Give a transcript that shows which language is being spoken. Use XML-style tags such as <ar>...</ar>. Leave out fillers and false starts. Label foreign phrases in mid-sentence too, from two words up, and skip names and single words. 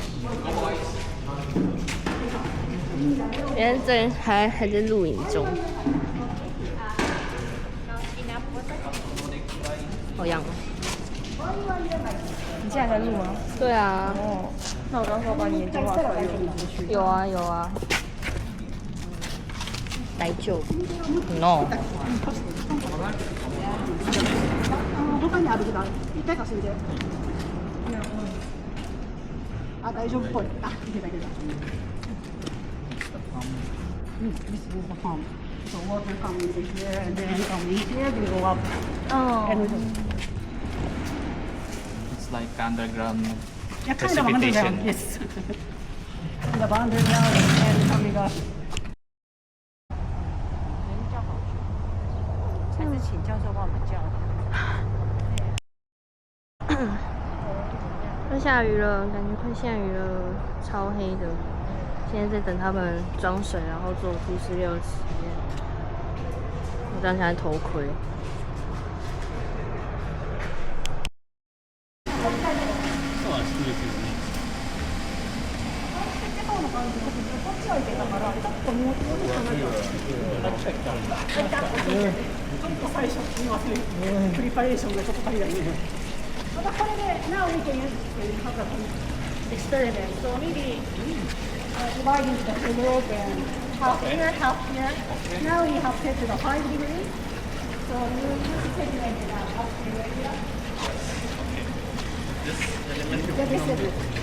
<zh>因为这还在录影中，好痒哦。你现在在录吗？对啊。哦，那我刚说把你眼睛画出来，有录进去。有啊有啊。大丈夫。No。</zh> <ja>他にあるけど、一回貸してみて。あ、大丈夫っぽい。あ、いけたいけた。</ja> <en>This is the pump. So water comes in here and then coming here, they go up. Oh. And It's like underground yeah, kind of precipitation. underground, yes. The underground and coming up.</en> <zh>还是请教授帮我们叫。快下雨了，感觉快下雨了，超黑的。现在在等他们装水，然后做土石流实验。我刚才头盔。</zh> <ja>最初すみません。プリパレーションがちょっと足りないね。またこれで、</ja> <en>now we can use experiment. So maybe divide into the envelope and half here, half here. Now we have set to the 5 degrees. So you use segment up to the area. Yeah, this is.</en>